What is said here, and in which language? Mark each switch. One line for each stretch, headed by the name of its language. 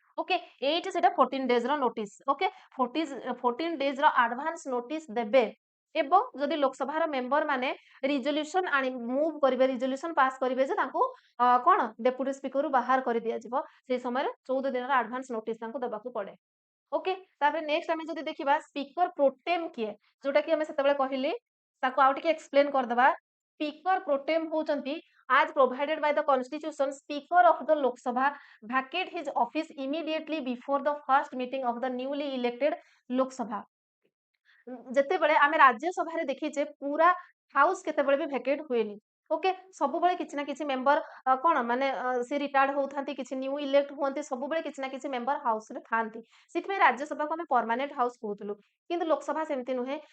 Odia: Okay, ଏଇଠି ସେଟା 14 days ର ନୋଟିସ। ଓକେ, 14 ଡେଜ ର ଆଡଭାନ୍ସ ନୋଟିସ ଦେବେ ଏବଂ ଯଦି ଲୋକସଭାର ମେମ୍ବର ମାନେ ରିଜଲ୍ୟୁସନ ମୁଭ କରିବେ, ରିଜଲ୍ୟୁସନ ପାସ୍ କରିବେ ଯେ ତାଙ୍କୁ କଣ ଡେପୁଟି ସ୍ପିକରରୁ ବାହାର କରି ଦିଆଯିବ, ସେଇ ସମୟରେ 14 ଦିନର ଆଡଭାନ୍ସ ନୋଟିସ ତାଙ୍କୁ ଦେବାକୁ ପଡେ। ଓକେ, ତାପରେ ନେକ୍ସଟ ଆମେ ଯଦି ଦେଖିବା ସ୍ପିକର ପ୍ରୋଟେମ୍ କିଏ, ଯୋଉଟା କି ଆମେ ସେତେବେଳେ କହିଲି ତାକୁ ଆଉ ଟିକେ ଏକ୍ସପ୍ଲେନ କରିଦବା। ସ୍ପିକର ପ୍ରୋଟେମ୍ ହଉଛନ୍ତି
English: as provided by the constitution, speaker of the Lok Sabha vacate his office immediately before the first meeting of the newly elected Lok Sabha।
Odia: ଯେତେବେଳେ ଆମେ ରାଜ୍ୟସଭାରେ ଦେଖିଛେ ପୁରା ହାଉସ କେତେବେଳେ ବି ଭେକେଟ୍ ହୁଏନି। ଓକେ, ସବୁବେଳେ କିଛି ନା କିଛି ମେମ୍ବର କଣ ମାନେ ସେ ରିଟାୟାର୍ଡ ହଉଥାନ୍ତି, କିଛି ନ୍ୟୁ ଇଲେକ୍ଟ ହୁଅନ୍ତି, ସବୁବେଳେ କିଛି ନା କିଛି ମେମ୍ବର ହାଉସରେ ଥାନ୍ତି। ସେଥିପାଇଁ ରାଜ୍ୟସଭାକୁ ଆମେ ପରମାନେଣ୍ଟ ହାଉସ କହୁଥିଲୁ, କିନ୍ତୁ ଲୋକସଭା ସେମିତି ନୁହେଁ।